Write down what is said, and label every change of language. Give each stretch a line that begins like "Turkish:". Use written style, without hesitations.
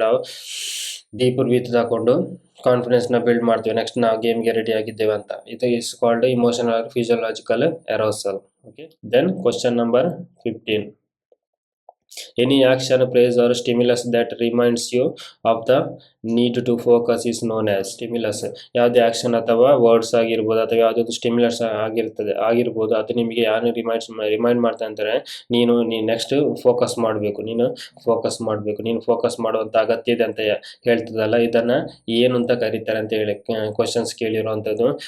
Kannada: ಅಂದರೆ ನಾವು deep breath ತಗೊಂಡು ಕಾನ್ಫಿಡೆನ್ಸ್ನ ಬಿಲ್ಡ್ ಮಾಡ್ತೀವಿ, ನೆಕ್ಸ್ಟ್ ನಾವು ಗೇಮ್ಗೆ ರೆಡಿ ಆಗಿದ್ದೇವೆ ಅಂತ.
English: ಇದು is called emotional physiological arousal. Okay, then question number 15. Any action, praise or stimulus that reminds you of the need to focus is known as stimulus.
Kannada: ಯಾವುದೇ action ಅಥವಾ words ಆಗಿರ್ಬೋದು, ಅಥವಾ ಯಾವುದಾದ್ರು ಸ್ಟಿಮ್ಯುಲಸ್ ಆಗಿರ್ಬೋದು, ಅದು ನಿಮಗೆ ಯಾರು ರಿಮೈಂಡ್ ಮಾಡ್ತಾ ಅಂತಾರೆ, ನೀನು ನೆಕ್ಸ್ಟ್ ಫೋಕಸ್ ಮಾಡಬೇಕು, ನೀನು ಫೋಕಸ್ ಮಾಡುವಂಥ ಅಗತ್ಯ ಇದೆ ಅಂತ ಹೇಳ್ತದಲ್ಲ, ಇದನ್ನು ಏನು ಅಂತ ಕರೀತಾರೆ ಅಂತ ಹೇಳಿ ಕ್ವಶನ್ಸ್ ಕೇಳಿರುವಂಥದ್ದು.